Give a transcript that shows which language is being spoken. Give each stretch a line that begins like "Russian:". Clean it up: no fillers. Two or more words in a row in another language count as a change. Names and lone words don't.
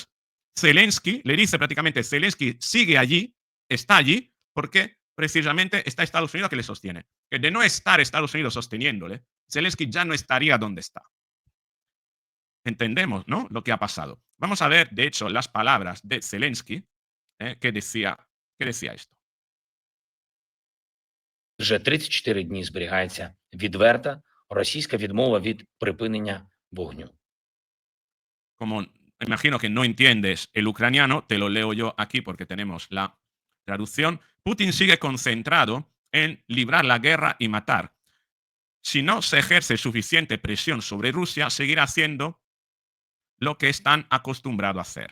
Spanish: Zelensky le dice prácticamente, Zelensky sigue allí, está allí, porque precisamente está Estados Unidos que le sostiene. Que de no estar Estados Unidos sosteniéndole, Zelensky ya no estaría donde está. Entendemos, ¿no?, lo que ha pasado. Vamos a ver, de hecho, las palabras de Zelensky, que decía esto.
Ukrainian: Вже 34 дні зберігається відверта російська відмова від припинення вогню.
Spanish: Como imagino que no entiendes el ucraniano, te lo leo yo aquí porque tenemos la traducción. Putin sigue concentrado en librar la guerra y matar. Si no se ejerce suficiente presión sobre Rusia, seguirá haciendo lo que están acostumbrados a hacer.